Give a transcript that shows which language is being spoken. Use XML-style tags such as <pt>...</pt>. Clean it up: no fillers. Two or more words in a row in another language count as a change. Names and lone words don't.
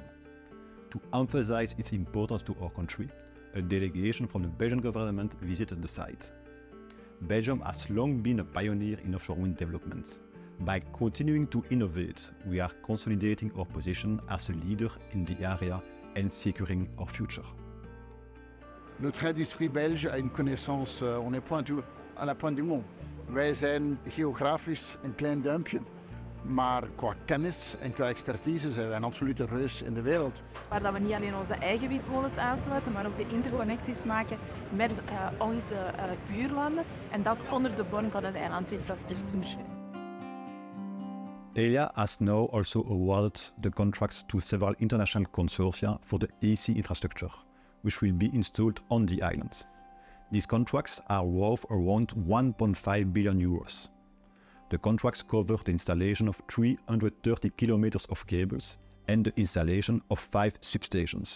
<en>To emphasize its importance to our country, a delegation from the Belgian government visited the site. Belgium has long been a pioneer in offshore wind development. By continuing to innovate, we are consolidating our position as a leader in the area and securing our future.</en> <fr>Notre industrie belge a une connaissance, on est à la pointe du monde.</fr> <nl>Wij zijn geografisch een klein duimpje, maar qua kennis en qua expertise zijn wij een absolute reus in de wereld. Waar dat we niet alleen onze eigen windmolens aansluiten, maar ook de interconnecties maken met onze buurlanden. En dat onder de vorm van een eilandsinfrastructuur.</nl> <en>Elia has now also awarded the contracts to several international consortia for the AC infrastructure, which will be installed on the island. These contracts are worth around 1.5 billion euros. The contracts cover the installation of 330 kilometers of cables and the installation of 5 substations.</en>